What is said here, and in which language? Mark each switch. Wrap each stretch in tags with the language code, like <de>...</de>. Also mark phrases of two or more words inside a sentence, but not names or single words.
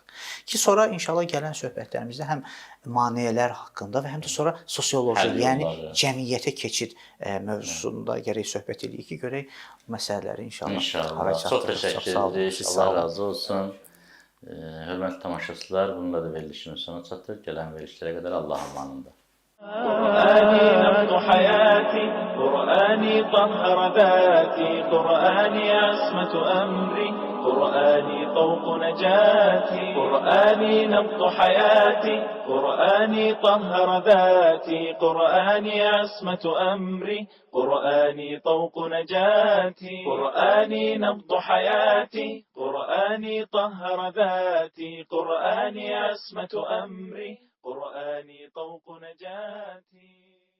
<az>Ki sonra inşallah gələn söhbətlərimizdə həm maneələr haqqında və həm də sonra sosioloji, yəni cəmiyyətə keçid mövzusunda gərək söhbət edək ki, görək məsələləri inşallah. Çox təşəkkür edirik. Allah razı olsun. Hörmətli tamaşaçılar, bununla da verilişin sonu çatır. Gələn verilişlərə qədər Allahın amanında.</az> <ar>قرآني نبض حياتي قرآني طهر ذاتي قرآني عصمة أمري قرآني طوق نجاتي قرآني نبض حياتي قرآني طهر ذاتي قرآني عصمة أمري قرآني طوق نجاتي قرآني نبض حياتي قرآني طهر ذاتي قرآني عصمة أمري قرآني طوق نجاتي</ar>